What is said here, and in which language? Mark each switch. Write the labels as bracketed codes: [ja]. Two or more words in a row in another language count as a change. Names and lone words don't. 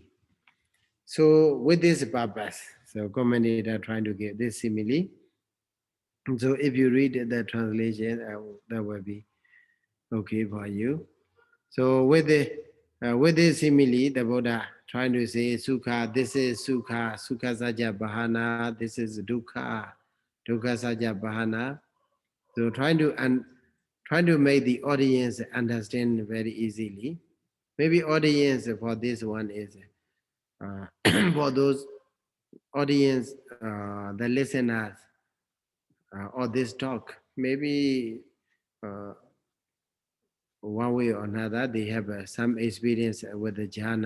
[en] So with this purpose, so commentator trying to give this simile. So if you read the translation, that will be okay for you. So with this simile, the Buddha trying to say sukha, this is sukha, [pi] sukha sajja bahana, [en] this is [pi] dukkha, dukkha sajja bahana. [en] So trying to make the audience understand very easily. Maybe audience for this one is for those audience, the listeners or this talk, maybe one way or another, they have some experience with the jhana.